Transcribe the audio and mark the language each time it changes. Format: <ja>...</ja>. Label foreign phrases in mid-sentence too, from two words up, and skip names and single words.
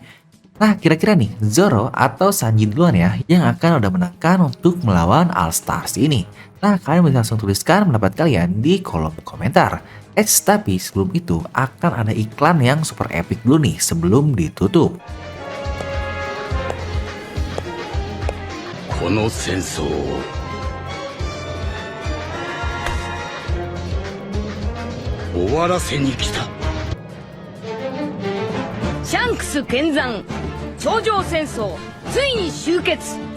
<id>Nah kira-kira nih Zoro atau Sanji duluan ya yang akan udah menangkan untuk melawan All Stars ini. Nah kalian bisa langsung tuliskan pendapat kalian di kolom komentar. Tapi sebelum itu akan ada iklan yang super epic dulu nih sebelum ditutup.</id> <ja>この戦争を終わらせに来た。シャンクス見参頂上戦争ついに終結。</ja>